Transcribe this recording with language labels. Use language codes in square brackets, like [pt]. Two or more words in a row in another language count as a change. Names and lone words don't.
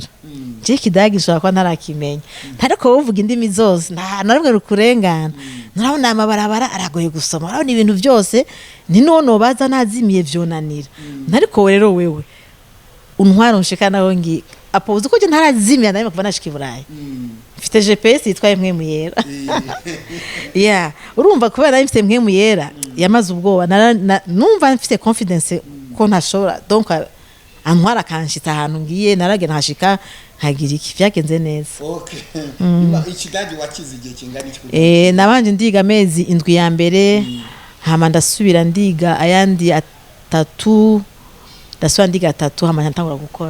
[rn] je kidagi nshobora kuba ntarakimenya ariko wovuga indimi zose nta narimwe rukurengana narabona amabarabara aragoye gusoma urabona ibintu byose ni nono baza nazimiye vyonanira ariko rero wewe untwara unshikana naho ngi apo uzi ko je ntarazimira narimo kuva nashika Burayi mfite GPS yitwaye mwe muyera yeah urumva kubera mfite mwe muyera yamaze ubwoba numva mfite confidence ko ntashobora donc antwara kanshita ahantu ngiye naragena hashika hagira iki byagenze neza okay ikidagi wakize igihe kingana iki nabanje ndiga amezi indwi ya mbere hama ndasubira ndiga ayandi atatu ndasubira 3 hama ntangura gukora